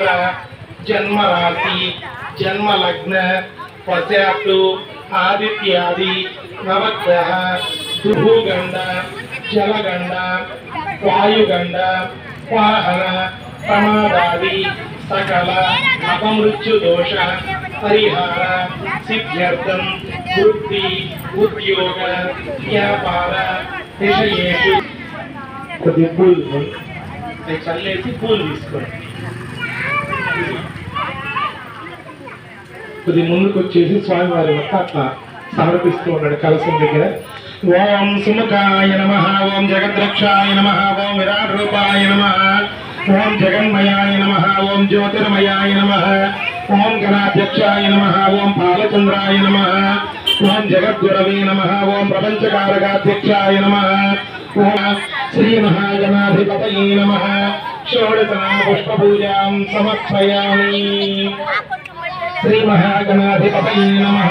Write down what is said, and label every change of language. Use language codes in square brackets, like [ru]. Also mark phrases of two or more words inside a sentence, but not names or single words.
[sa] जन्मराशि जन्मलग्न पश्चात्तु आदित्यादि नवग्रह भूगंड जलगंड वायुगंड वाहन प्रमादादि सकल अपमृत्यु दोष परिहार सिद्ध्यर्थं वृत्ति उद्योग व्यापार विषयेषु [te] పూల చల్లేసి పూల కొద్ది ముందుకు వచ్చేసి స్వామివారి వద్ద అట్లా సమర్పిస్తూ ఉన్నాడు కలశం దగ్గర. [sa] ఓం సుముఖాయ నమః, ఓం జగద్రక్షాయ నమః, ఓం విరాట్ రూపాయ నమః, ఓం జగన్మయాయ నమః, ఓం జ్యోతిర్మయాయ నమః, ఓం గణాధ్యక్షాయ నమః, ఓం బాలచంద్రాయ నమః, ఓం జగద్గురవే నమః, ఓం ప్రపంచకారకాధ్యక్షాయ నమః, ఓం శ్రీ మహాగణాధిపతయే నమః. షోడశనామ పుష్పపూజాం సమర్పయామి. श्री महागणाधिपतये नमः.